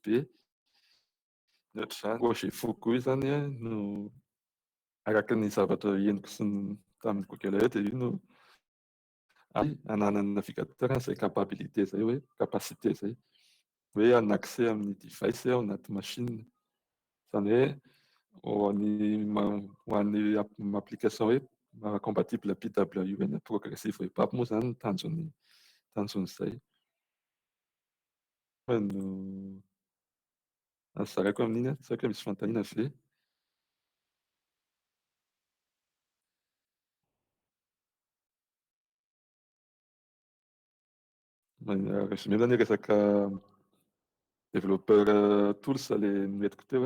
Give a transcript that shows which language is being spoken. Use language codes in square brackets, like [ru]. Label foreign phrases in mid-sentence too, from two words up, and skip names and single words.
[mg] Ny ohatr'izany projet Fugu io zany no araka ny zavatra henoko sy tamin'ny Google io dia io no ananan'ny navigateur izay capabilité zay hoe capacité zay hoe hanana accès amin'ny device ao anaty machine. Izany hoe ho an'ny application hoe compatible PWM [en] progressive web app [mg] moa zany ny tanjon'izay. No azaraiko amin'iny tsy haiko hoe misy fanontaniana ve? Résumé zany resaka [en] développeur tools [mg] ilay noentiko teo.